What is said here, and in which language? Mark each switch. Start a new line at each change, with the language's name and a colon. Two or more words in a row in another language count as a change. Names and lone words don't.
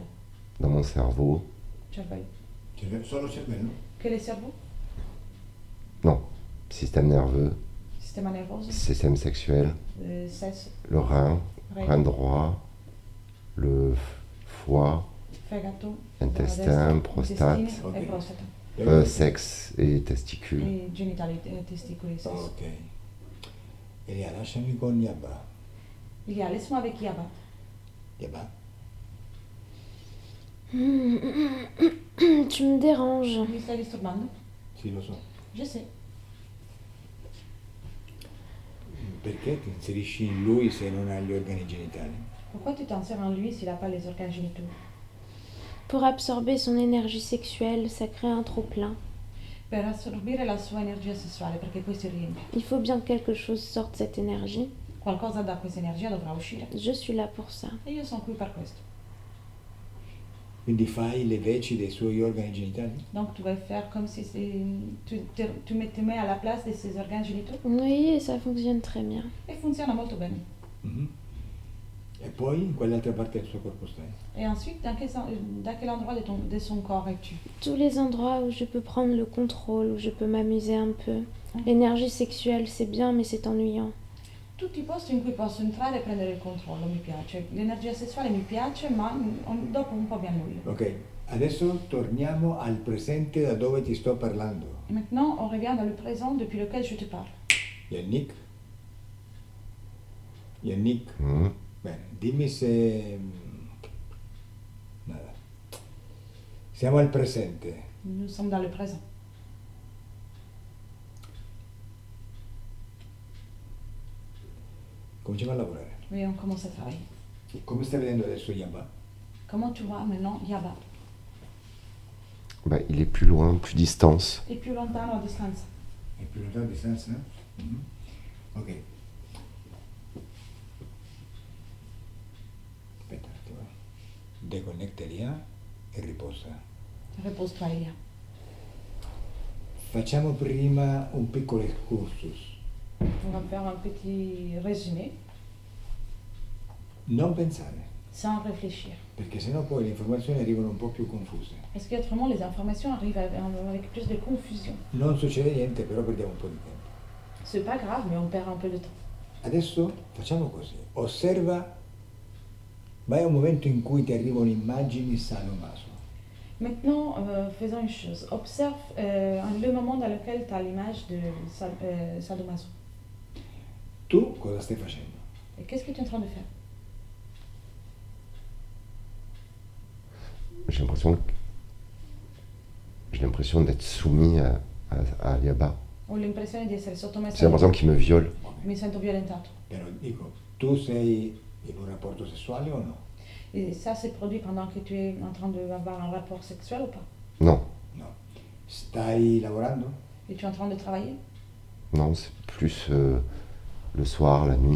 French: Dans mon cerveau.
Italian: Cervello. Solo cervello?
French: Quel est le cerveau? Non. Système nerveux,
Italian: Sistema nervoso,
French: système sexuel,
Italian: sesso,
French: le rein, rein droit, le foie,
Italian: fegato,
French: intestin, prostate,
Italian: intestino e Ok. prostata.
French: sexe et testicules.
Italian: E genitali, testicoli e sesso. Ok. Elia, lasciami con Yaba.
French: Ilia, laisse-moi avec Yaba. Yaba? Tu me déranges.
Italian: Mi stai disturbando? Sì, lo so.
French: Je sais.
Italian: Perché ti inserisci in lui se non ha gli organi genitali?
French: Pourquoi tu t'insères en lui s'il n'a pas les organes génitaux? Pour absorber son énergie sexuelle, ça crée un trop-plein.
Italian: Per assorbire la sua energia sessuale, perché poi si riempie.
French: Il faut bien que quelque chose sorte de cette énergie.
Italian: Qualcosa da questa energia dovrà uscire.
French: Je suis là pour ça.
Italian: E io sono qui per questo. Quindi fai le veci dei suoi organi genitali?
French: Donc tu vas faire comme si tu mets à la place de ses organes génitaux. Oui, et ça fonctionne très bien.
Italian: E funziona molto bene. Mhm. E poi in quale altra parte del suo corpo stai?
French: Et ensuite, dans quel endroit de son corps es-tu? Tous les endroits où je peux prendre le contrôle, où je peux m'amuser un peu. L'énergie sexuelle, c'est bien, mais c'est ennuyant.
Italian: Tutti i posti in cui posso entrare e prendere il controllo mi piace. L'energia sessuale mi piace, ma dopo un po' mi annoio. Ok, adesso torniamo al presente da dove ti sto parlando.
French: Et maintenant, on revient dans le présent depuis lequel je te parle. Yannick? Yannick? Mhm.
Italian: Bene, dimmi se... Nada. Siamo al presente.
French: Nous sommes dans le présent.
Italian: Cominciamo a lavorare.
French: Oui, on commence à travailler.
Italian: Come stai vedendo adesso Yaba?
French: Comment tu vois maintenant Yaba? Bah, il est plus loin, plus distance.
Italian: E più lontano a distanza. È più lontano a distanza? Mhm. Ok. Aspetta un attimo. Deconnecta Elia e riposa.
French: Repose-toi, Elia.
Italian: Facciamo prima un piccolo excursus.
French: On va faire un petit résumé,
Italian: Non pensare,
French: sans réfléchir.
Italian: perché sennò poi le informazioni arrivano un po' più confuse.
French: Parce qu'autrement, les informations arrivent avec plus de confusion.
Italian: Non succede niente, però perdiamo un po' di tempo.
French: C'est pas grave, mais on perd un peu de temps.
Italian: Adesso facciamo così. Osserva Vai a un momento in cui ti arrivano immagini sadomaso.
French: Maintenant, faisons une chose. Observe le moment dans lequel tu as l'image de sadomaso.
Italian: Tu cosa stai facendo?
French: Et qu'est-ce que tu es en train de faire? J'ai l'impression d'être soumis à Yaba.
Italian: Ho l'impressione di essere
French: J'ai
Italian: sottomesso
French: l'impression qu'il me viole.
Italian: mi sento violentato. Però dico, tu sei in un rapporto sessuale o no?
French: Et ça s'est produit pendant que tu es en train d'avoir un rapport sexuel ou pas? Non,
Italian: No. Stai lavorando?
French: Et tu es en train de travailler? non, c'est plus le soir, la nuit.